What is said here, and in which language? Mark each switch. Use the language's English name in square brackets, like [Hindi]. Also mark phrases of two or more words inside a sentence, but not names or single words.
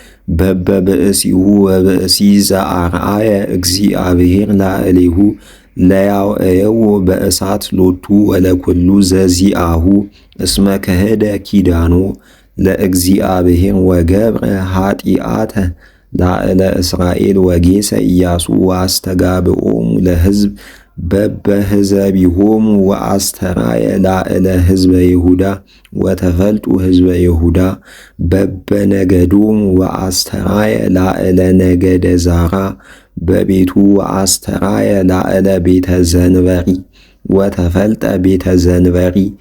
[Geez] በበብእሲሁ ወብእሲ ዘአርአየ እግዚአብሔር ላዕሌሁ ለያውዕየዎ በእሳት ሎቱ ወለኩሉ ዘዚአሁ እስመ ከህደ ኪዳኖ ለእግዚአብሔር ወገብረ ኃጢአተ ላዕለ እስራኤል ወጌሰ ኢያሱ ወአስተጋብኦሙ ለሕዝብ በበህዘቢሆሙ ወአስተራየ ላዕለ ሕዝበ ይሁዳ ወተፈልጡ ሕዝበ ይሁዳ በበነገዶሙ ወአስተራየ ላዕለ ነገደ ዛራ በቤቱ ወአስተራየ ላዕለ ቤተ ዘንበሪ ወተፈልጠ ቤተ ዘንበሪ